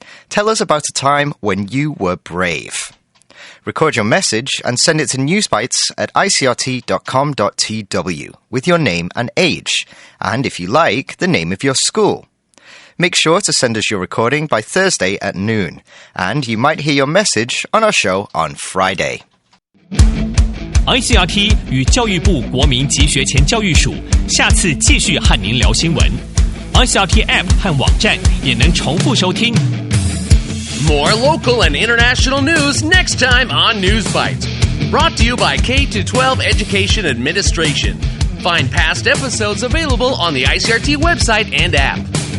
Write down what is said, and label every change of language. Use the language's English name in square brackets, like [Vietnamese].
[English] Tell us about a time when you were brave. Record your message and send it to newsbites@icrt.com.tw with your name and age, and if you like, the name of your school. Make sure to send us your recording by Thursday at noon, and you might hear your message on our show on Friday. [Chinese] ICRT 与教育部国民及学前教育署下次继续和您聊新闻。 ICRT App 和网站也能重复收听。 [English] More local and international news next time on News Bites. Brought to you by K-12 Education Administration. Find past episodes available on the ICRT website and app.